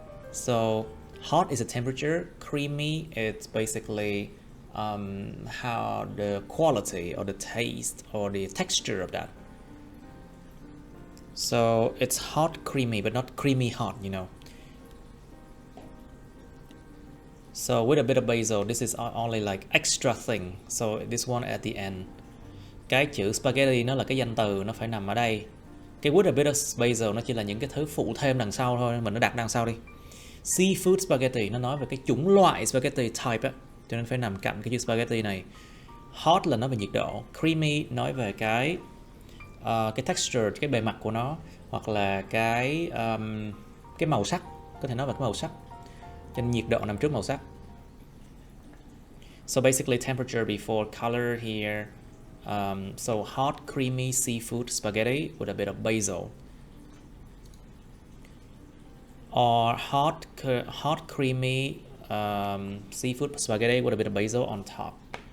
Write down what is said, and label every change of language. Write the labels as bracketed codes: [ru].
[en] So hot is the temperature. Creamy, it's basically how the quality or the taste or the texture of that. So it's hot creamy, but not creamy hot, you know. So with a bit of basil, this is only like extra thing. So this one at the end. [vi] Cái chữ spaghetti nó là cái danh từ, nó phải nằm ở đây. Cái [en] with a bit of basil [vi] nó chỉ là những cái thứ phụ thêm đằng sau thôi, mình nó đặt đằng sau đi. [en] Seafood spaghetti [vi] nó nói về cái chủng loại [en] spaghetti type [vi] á, cho nên phải nằm cạnh cái chữ spaghetti này. Hot là nói về nhiệt độ, creamy nói về cái texture, cái bề mặt của nó, hoặc là cái màu sắc, có thể nói về cái màu sắc. Cho nên nhiệt độ nằm trước màu sắc. [en] So basically temperature before color here. So hot creamy seafood spaghetti with a bit of basil. Or hot creamy seafood spaghetti with a bit of basil on top.